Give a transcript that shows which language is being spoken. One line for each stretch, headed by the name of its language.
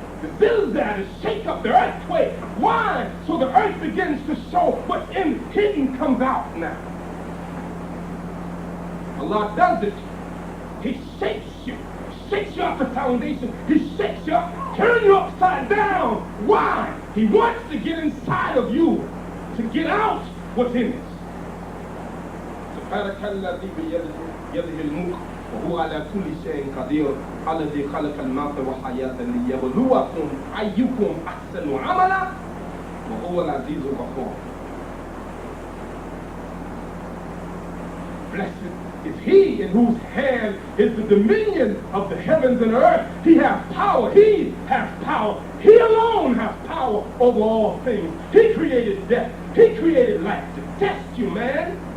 English: The zilzal is shake up, the earthquake. Why? So the earth begins to show what's hidden comes out now. Allah does it. He shakes you off the foundation. He shakes you up, turn you upside down. Why? He wants to get inside of you, to get out what's in it.
Arabic: سبحانك الذي بيده الملك وهو على كل شيء قدير الذي خلق الموت والحياة ليبلوكم أيكم أحسن عملا وهو العزيز الغفور.
English: Blessed is He in whose hand is the dominion of the heavens and earth. He has power. He has power. He alone has power over all things. He created death. He created life to test you, man.